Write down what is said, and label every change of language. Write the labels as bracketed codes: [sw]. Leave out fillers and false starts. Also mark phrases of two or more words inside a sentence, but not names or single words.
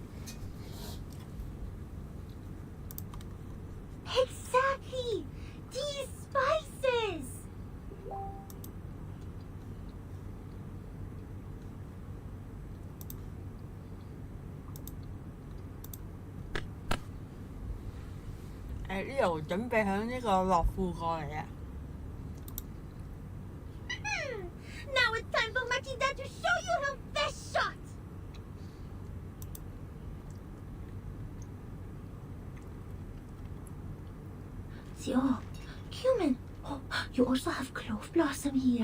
[en] Exactly! These spices! [yue] 呢度準備響呢個樂富過嚟啊！ [en] Now it's time for Matilda to show you her best shot! Oh, cumin! Oh, you also have clove blossom here.